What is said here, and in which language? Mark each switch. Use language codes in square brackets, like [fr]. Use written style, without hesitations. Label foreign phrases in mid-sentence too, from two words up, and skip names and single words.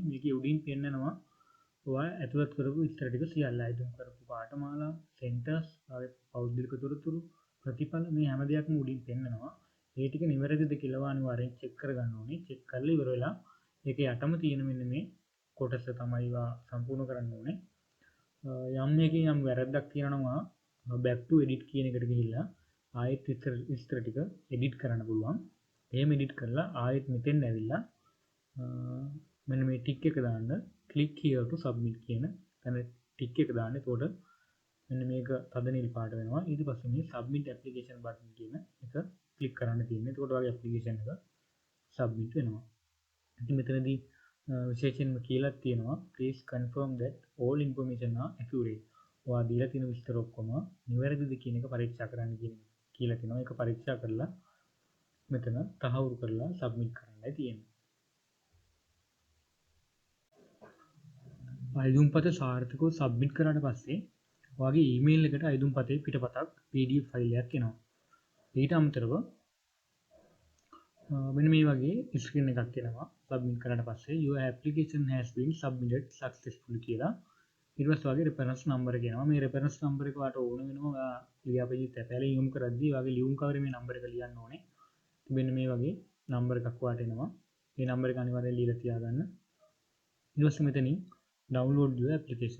[si] මේකේ උඩින් පෙන්නනවා ඔයා ඇතුළත් කරපු විස්තර ටික සියල්ල අයිතුම් කරපු පාඨමාලා, සෙන්ටර්ස්, ඔයාගේ පෞද්ගලික තොරතුරු, ප්‍රතිඵල මේ හැම දෙයක්ම උඩින් පෙන්නනවා. ඒ ටික නිවැරදිද කියලා අනිවාර්යෙන් චෙක් කරගන්න ඕනේ. චෙක් කරලා ඉවර වෙලා ඒකේ යටම තියෙන මෙන්න මේ කොටස තමයි සම්පූර්ණ කරන්න ඕනේ. යම් මේකේ යම් වැරද්දක් තියෙනවා [en] back to edit [si] කියන එකට ගිහිල්ලා ආයෙත් විස්තර ටික edit කරන්න පුළුවන්. එහෙම edit කරලා ආයෙත් මෙතෙන් ඇවිල්ලා මෙන්න මේ ටික් එක දාන්න [en] click here to submit [si] කියන තැන ටික් එක දාන්න. එතකොට මෙන්න මේක තද නිල් පාට වෙනවා. ඊට පස්සේ මේ [en] submit application button [si] කියන එක click කරන්න තියෙනවා. එතකොට ඔයාගේ application එක submit වෙනවා. ඉතින් මෙතනදී විශේෂයෙන්ම කියලා තියෙනවා [en] please confirm that all information are accurate. [si] ඔයා දීලා තියෙන විස්තර ඔක්කොම නිවැරදිද කියන එක පරීක්ෂා කරන්න කියලා තියෙනවා. ඒක පරීක්ෂා කරලා මෙතන තහවුරු කරලා සබ්මිට් කරන්නයි තියෙන්නේ. අයිදුම්පත සාර්ථකව සබ්මිට් කරාට පස්සේ ඔයාගේ ඊමේල් එකට අයිදුම්පතේ පිටපතක් [en] PDF file [si] එකක් එනවා. ඊට අමතරව මෙන්න මේ වගේ ස්ක්‍රීන් එකක් එනවා සබ්මිට් කරාට පස්සේ [en] your application has been submitted successfully [si] කියලා. ඊට පස්සේ ඔයාගේ [en] reference number [si] එක එනවා. මේ [en] reference number [si] එක ඔයාලට ඕන වෙනවා ඔයා ලියාපදිංචි තැපෑලේ යොමු කරද්දී ඔයාගේ ලියුම් කවරේ මේ නම්බර එක ලියන්න ඕනේ. මෙන්න මේ වගේ නම්බර එකක් ඔයාලට එනවා. මේ නම්බර එක අනිවාර්යයෙන් ලියලා තියාගන්න. ඊට පස්සේ මෙතනින් [en] download your application.